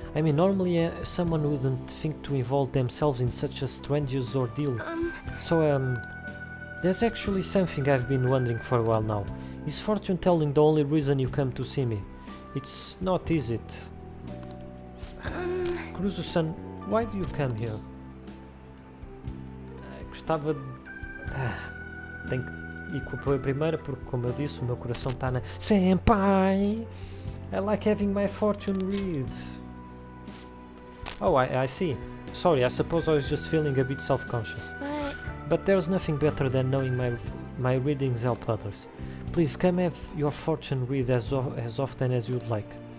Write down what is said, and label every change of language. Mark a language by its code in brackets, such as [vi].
[en] I mean, normally someone wouldn't think to involve themselves in such a strenuous ordeal. So, there's actually something I've been wondering for a while now. Is fortune telling the only reason you come to see me? It's not, is it? Kuruzu-san, why do you come here? [pt] Gostava de... tenho que ir com a primeira porque, como eu disse, o meu coração está na... [en] Senpai! I like having my fortune read. Oh, I see. Sorry, I suppose I was just feeling a bit self-conscious. But there's nothing better than knowing my readings help others. Please come have your fortune read as often as you'd like.